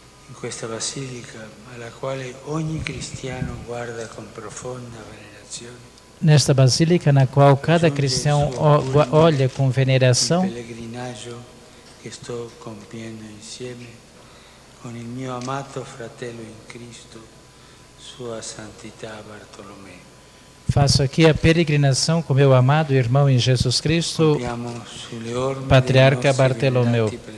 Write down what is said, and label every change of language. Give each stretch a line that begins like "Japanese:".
Italian: in questa basilica alla quale ogni cristiano guarda con profonda venerazione,
Portuguese: nesta basílica na qual cada cristão olha com veneração,
Italian: il pellegrinaggio che sto compiendo insieme con il mio amato fratello in Cristo, Sua Santità Bartolomeo.
Portuguese: Faço aqui a peregrinação com meu amado irmão em Jesus Cristo, Patriarca Bartolomeu.